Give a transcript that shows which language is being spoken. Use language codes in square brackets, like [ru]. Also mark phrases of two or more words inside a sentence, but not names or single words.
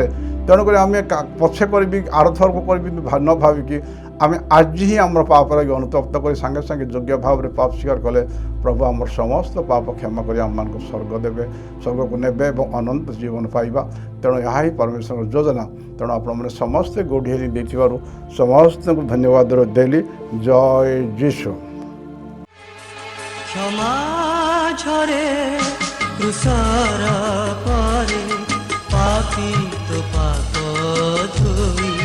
[or] ତେଣୁକରି ଆମେ ପଛେ କରିବି, ଆରଥରକୁ କରିବି ନ ଭାବିକି ଆମେ ଆଜି ହିଁ ଆମର ପାପ ଲାଗି ଅନୁତପ୍ତ କରି ସାଙ୍ଗେ ସାଙ୍ଗେ ଯୋଗ୍ୟ ଭାବରେ ପାପ ସ୍ୱୀକାର କଲେ ପ୍ରଭୁ ଆମର ସମସ୍ତ ପାପ କ୍ଷମା କରି ଆମମାନଙ୍କୁ ସ୍ୱର୍ଗ ଦେବେ, ସ୍ୱର୍ଗକୁ ନେବେ ଏବଂ ଅନନ୍ତ ଜୀବନ ପାଇବା। ତେଣୁ ଏହା ହିଁ ପରମେଶ୍ୱରଙ୍କ ଯୋଜନା। ତେଣୁ ଆପଣମାନେ ସମସ୍ତେ [en] good hearing [or] ଦେଇଥିବାରୁ ସମସ୍ତଙ୍କୁ ଧନ୍ୟବାଦ ଦେଲି। ଜୟ ଯୀଶୁ। [hi] क्षमा झरे तुषार परे, पापी तो पाप धुए।